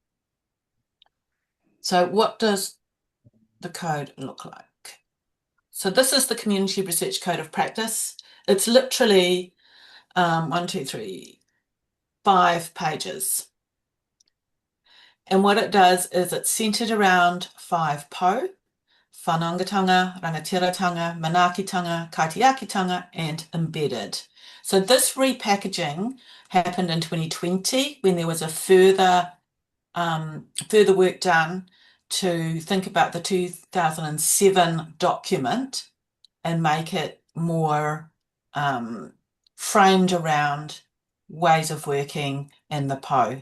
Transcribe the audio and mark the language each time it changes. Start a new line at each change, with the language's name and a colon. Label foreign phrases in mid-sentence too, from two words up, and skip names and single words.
English: So what does the code look like? So this is the Community Research Code of Practice. It's literally 5 pages. And what it does is it's centered around 5
Māori: whanaungatanga, rangatiratanga, manaakitanga, kotahitanga,
English: and embedded. So this repackaging happened in 2020 when there was a further work done to think about the 2007 document and make it more framed around ways of working in the PO.